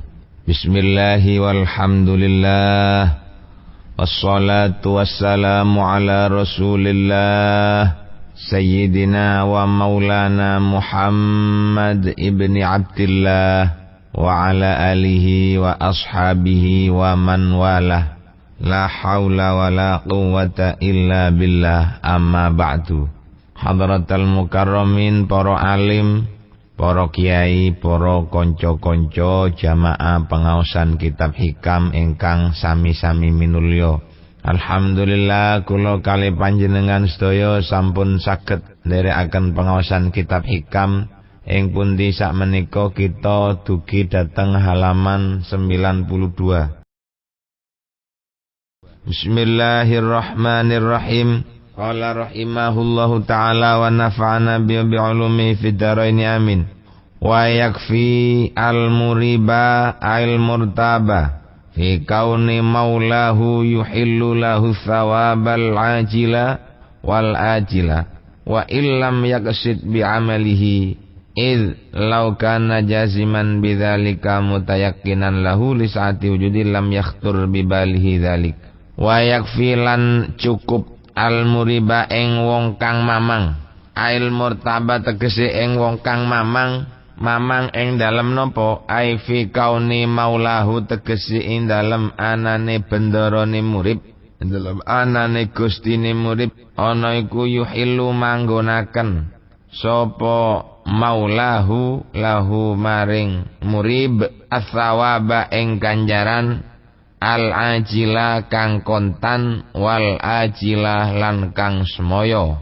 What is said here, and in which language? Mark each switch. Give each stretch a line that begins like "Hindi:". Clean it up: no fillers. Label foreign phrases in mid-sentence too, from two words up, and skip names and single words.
Arabic: بسم الله والحمد لله، والصلاة والسلام على رسول الله، سيدنا ومولانا محمد ابن عبد الله، وعلى آله وأصحابه ومن والاه. لا حول ولا قوة إلا بالله، أما بعد. حضرات المكرمين,
Javanese: para alim, para kiai, para konco-konco jamaah pengaosan kitab hikam ingkang sami-sami minulya. Alhamdulillah kula kali panjenengan sedaya sampun saged nderekaken pengaosan kitab hikam ing pundi sakmenika kita dugi dhateng halaman 92.
Arabic: بسم الله الرحمن الرحيم. قال رحمه الله تعالى ونفعنا بعلومه في الدارين آمين. ويكفي المريب المرتاب في كون مولاه يحل له الثواب العاجل والآجل وإن لم يقصد بعمله إذ لو كان جازما بذلك متيقنا له لساعة وجود لم يخطر بباله ذلك. ويكفي
Javanese: lan cukup al-muriba ing wong kang mamang,
Arabic: المرتاب
Javanese: tegese ing wong kang mamang ing dalem napa
Arabic: أي في كون مولاه
Javanese: tegese ing dalem anane bendarane murib, dalem anane gustine murib ana iku yuhillu manggonaken sapa
Arabic: مولاه له
Javanese: maring murib athawaba ing ganjaran al-ajila kang kontan
Arabic: والآجل
Javanese: lan kang semaya.